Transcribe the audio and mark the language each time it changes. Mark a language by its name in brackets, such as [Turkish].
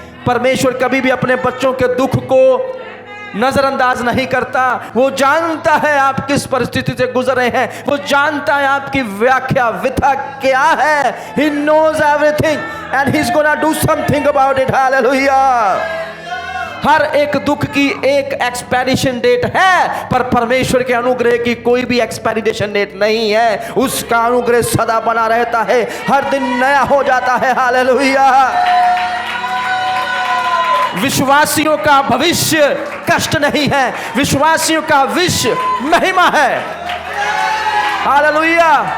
[Hindi] परमेश्वर कभी भी अपने बच्चों के दुख को नजरअंदाज नहीं करता। वो जानता है आप किस परिस्थिति से गुजर रहे हैं, वो जानता है आपकी व्याख्या व्यथा क्या है। [English] He knows everything and he's gonna do something about it, hallelujah। [Hindi] हर एक दुख की एक एक्सपायरेशन डेट है, पर परमेश्वर के अनुग्रह की कोई भी एक्सपायरेशन डेट नहीं है। उसका अनुग्रह सदा बना रहता है, हर दिन नया हो जाता है, हालेलुया। विश्वासियों का भविष्य कष्ट नहीं है, विश्वासियों का भविष्य महिमा है, हालेलुया।